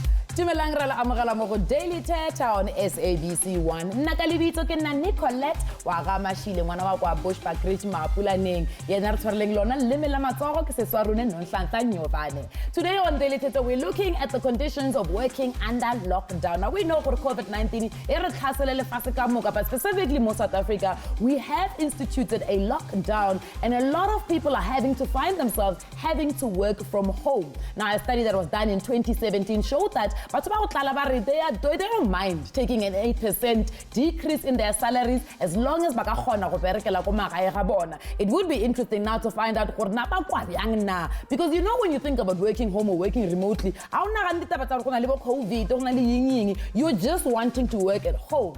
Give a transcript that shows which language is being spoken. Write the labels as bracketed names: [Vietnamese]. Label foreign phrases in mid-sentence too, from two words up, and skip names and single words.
[Northern Sotho] Dumelang re la amogela mo go Daily Thetha on SABC 1. Nna ka lebitso ke nna Nicolette wa ga Mashile ngwana wa kwa Bushbuckridge Mapulaneng. Yena re tshwareleng lona leme la matsogo ke seswa rone Nonhlanhla Nyobane. [English] Today on Daily Thetha we're looking at the conditions of working under lockdown. Now we know for COVID-19 [Northern Sotho] e re tlhasele lefatshe ka moka, [English] but specifically in South Africa we have instituted a lockdown and a lot of people are having to find themselves having to work from home. Now a study that was done in 2017 showed that they don't mind taking an 8% decrease in their salaries as long as it would be interesting now to find out because you know when you think about working home or working remotely, you're just wanting to work at home.